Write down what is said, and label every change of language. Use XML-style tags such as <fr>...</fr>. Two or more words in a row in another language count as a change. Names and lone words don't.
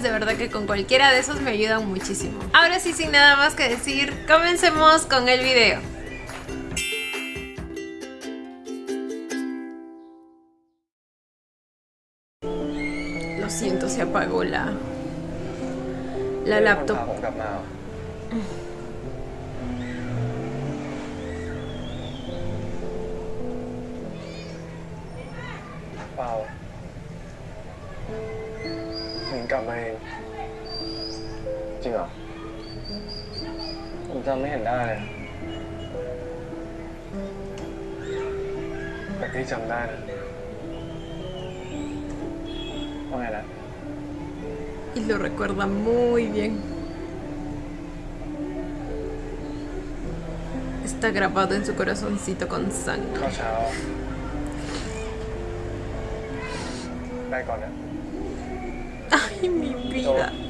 <es>De verdad que con cualquiera de esos me ayudan muchísimo. Ahora sí, sin nada más que decir, comencemos con el video. Lo siento, se apagó la laptop.</es> <th>เปล่าหนิงกลับมาเองจริงเหรอผมจำไม่เห็นได้เลยแต่ที่จำได้นะว่าไงนะ</th> <es>Y lo recuerda muy bien. Está grabado en su corazoncito con sangre.</es> <th>ข้าวเช้าไปก่อนนะ</th> <es>Ay, mi vida.</es>